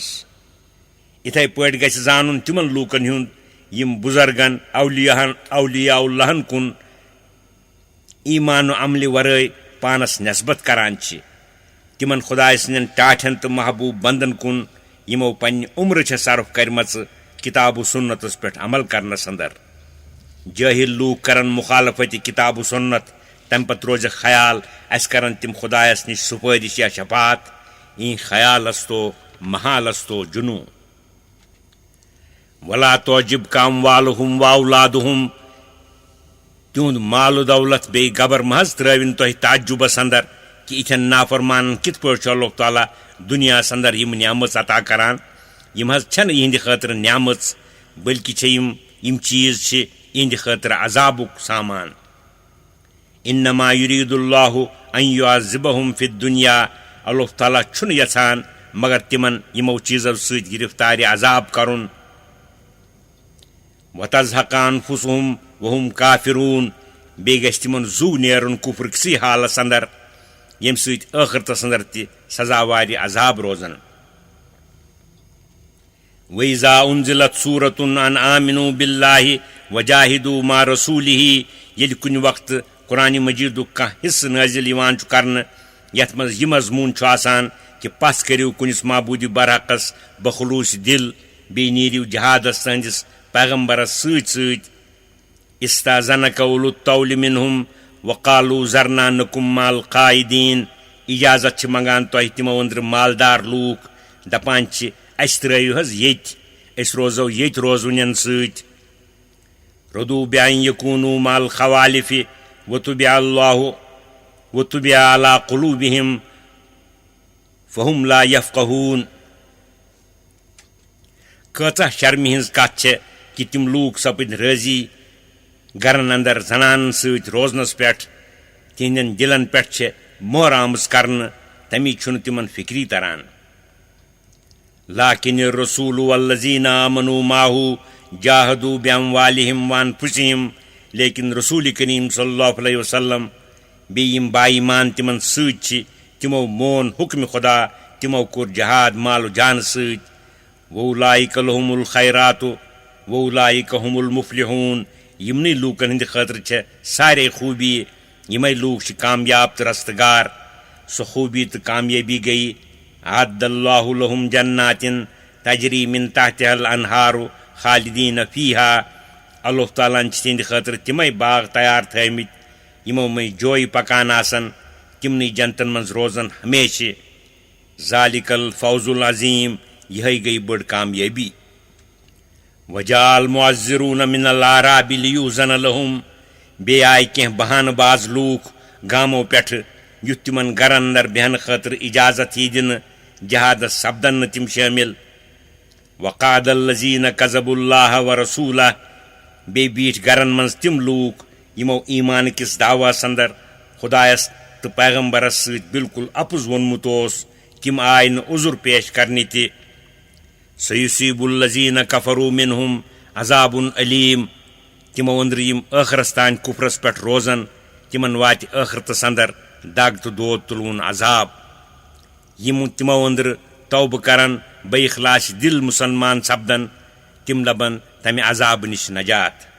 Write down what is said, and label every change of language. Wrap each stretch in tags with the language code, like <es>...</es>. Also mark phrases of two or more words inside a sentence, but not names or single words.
<ks>اتھے پٲٹھۍ گژھِ زانُن تمن لوٗکن ہُنٛد یم بزرگن اولیاء اللہن کُن ایمان و عمل ورٲے پانس نسبت کران چھ تمن خدائے سندین ٹاٹھن تو محبوب بندن کُن یمو پنہ عمر چھ صرف کرمژ کتاب و سنتس پہ عمل کرنس اندر جاہل لوک کرن مخالفت کتاب و سنت تم پتہ روز خیال اس کرن تم خدایس نش سفارش یا شفاعت</ks> <fa>این خیال استو محال استو جنو</fa> <ar>ولا تعجبک اموالهم واولادهم</ar> <ks>تہند مال و دولت بے گبر محض ترٲوِن تۄہہِ تعجبس اندر کہ یِتھٮ۪ن نافرمانن کِتھ پٲٹھۍ چھُ اللہ تعالیٰ دُنیاہس اندر یم نعمت عطا کران یم حظ چھنہٕ یِہنٛدِ خٲطرٕ نعمت بلکہ چھِ یم چیز چھِ یِہنٛدِ خٲطرٕ عذابُک سامان</ks> <ar>انما یرید اللہ ان یعذبہم فی الدنیا</ar> <ks>اللہ تعالیٰ چھُنہٕ یژھان مگر تمن یمو چیزو سۭتۍ گرفتارِ عذاب کرُن</ks> <ar>وتزہق انفسہم وہم کافرون</ar> <ks>بیٚیہِ گژھِ تمن زو نیرُن کفر کسی حالس اندر ییٚمہِ سۭتۍ ٲخرتس اندر تہِ سزاوارِ عذاب روزن</ks> <ar>وَإِذَا أُنزِلَتْ سُورَةٌ أَنْ آمِنُوا بِاللَّهِ وَجَاهِدُوا مَعَ رَسُولِهِ</ar> <ks>ییٚلہِ کُنہِ وقتہٕ قرآن مجیدُک کانٛہہ حصہٕ نٲزِل یِوان چھُ کرنہٕ یتھ منٛز یہِ مضموٗن چھُ آسان کہِ پس کٔرِو کُنِس معبوٗدِ برحقس بخلوٗص دِل بیٚیہِ نیٖرِو جہادس تہنٛدِس پیغمبرس سۭتۍ سۭتۍ</ks> <ar>استاذنک اولو الطول منہم وقالوا ذرنا نکم مع القائدین</ar> <ks>اجازت چھ منگان تۄہہِ تِمو أنٛدرٕ مالدار لوٗکھ دپان چھِ اَسہِ ترٲیِو حظ ییٚتہِ أسۍ روزو ییٚتہِ روزوٕنٮ۪ن سۭتۍ</ks> <ar>رضوا بأن يكونوا مع الخوالف وطبع على قلوبهم فهم لا يفقهون.</ar> <ks>کۭژاہ شرمہِ ہٕنٛز کتھ چھےٚ کہِ تِم لوٗکھ سپٕدۍ رٲضی گرن اندر زنانن سۭتۍ روزنس پٮ۪ٹھ. تِہنٛدٮ۪ن دِلن پٮ۪ٹھ چھےٚ مۄہر آمٕژ کرنہٕ، تمی چھُنہٕ تِمن فِکری تران.</ks> <ar>لكن الرسول والذين آمنوا معه جاهدوا بأموالهم وأنفسهم.</ar> <ks>لیکن رسول کریم</ks> <ar>صلی اللہ علیہ وسلم</ar> <ks>بیٚیہِ یِم با ایمان تِمن سۭتۍ چھِ تِمو مون حُکمہِ خۄدا، تِمو کوٚر جہاد مال و جانہٕ سۭتۍ.</ks> <ar>وَأُولَٰئِکَ لَهُمُ الْخَیراتُ وَأُولَٰئِکَ هُمُ الْمُفْلِحُونَ.</ar> <ks>یِمنٕے لوٗکن ہٕنٛدِ خٲطرٕ چھےٚ سارے خوٗبی، یِمے لوٗکھ چھِ کامیاب تہٕ رستگار. سۄ خوٗبی تہٕ کامیٲبی گٔیہِ</ks> <ar>أعد الله لهم جنات تجری من تحتها الأنهار خالدین فیہا.</ar> <ks>اللہ تعالیٰ ہن چھِ تِہنٛدِ خٲطرٕ تِمے باغ تیار تھٲومٕتۍ یِمو منٛزۍ جویہِ پکان آسن، تِمنٕے جنتن منٛز روزن ہمیشہِ.</ks> <ar>ذالِکَ الفوز العظیٖم.</ar> <ks>یِہے گٔیہِ بٔڑ کامیٲبی.</ks> <ar>وجاء المعذرون من الأعراب ليؤذن لهم.</ar> <ks>بیٚیہِ آیہِ کینٛہہ بہانہٕ باز لوٗکھ گامو پٮ۪ٹھٕ یُتھ تِمن گرن اندر بیہنہٕ خٲطرٕ اجازت یی دِنہٕ، جہادس سپدن نہٕ تِم شٲمِل.</ks> <ar>وقعد الذین کذبوا اللہ ورسولہ.</ar> <ks>بیٚیہِ بیٖٹھۍ گرن منٛز تِم لوٗکھ یِمو ایمان کِس دعوس اندر خۄدایس تہٕ پیغمبرس سۭتۍ بالکل اپُز ووٚنمُت اوس، تِم آیہِ نہٕ عذر پیش کرنہِ تہِ.</ks> <ar>سیصیب الذین کفروا منہم عذاب علیم.</ar> <ks>تِمو أنٛدرٕ یِم ٲخرس تانۍ کُفرس پٮ۪ٹھ روزن، تِمن واتہِ ٲخرتس اندر دگ تہٕ دود تُلوُن عذاب. یِم تِمو أنٛدرٕ توبہٕ کرن بے اخلاص دل مسلمان سپدن، تِم لبن تمہِ عذابہٕ نِش نجات.</ks>